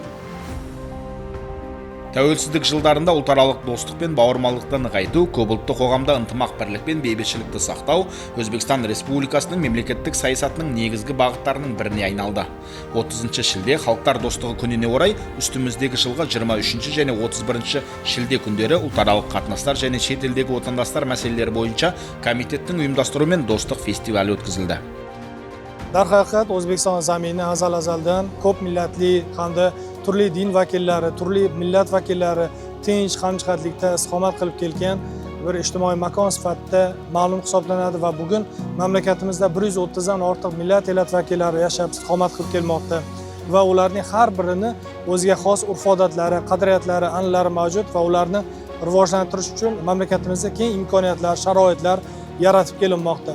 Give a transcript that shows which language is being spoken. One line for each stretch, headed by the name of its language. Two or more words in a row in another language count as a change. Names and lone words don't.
Kazakh: Тәуелсіздік жылдарында ұлтаралық достық пен бауырмалдықты нығайту, көпұлтты қоғамда ынтымақ бірлік пен бейбітшілікті сақтау Өзбекстан Республикасының мемлекеттік саясатының негізгі бағыттарының біріне айналды. 30 шілде халықтар достығы күніне орай үстіміздегі жылғы 23 және 31 шілде күндері ұлтаралық қатынастар және шетелдегі отандастар мәселелері бойынша комитеттің ұйымдастыруымен достық фестивалі өткізілді.
Uzbek: Darhaqiqat O'zbekiston zamini azal-azaldan ko'p millatli hamda turli din vakillari, turli millat vakillari tinch hamjihatlikda istiqomat qilib kelgan bir ijtimoiy makon sifatida ma'lum hisoblanadi va bugun mamlakatimizda 130 dan ortiq millat elat vakillari yashab istiqomat qilib kelmoqda va ularning har birini o'ziga xos urf-odatlari, qadriyatlari, an'analari mavjud va ularni rivojlantirish uchun mamlakatimizda keng imkoniyatlar, sharoitlar yaratib kelinmoqda.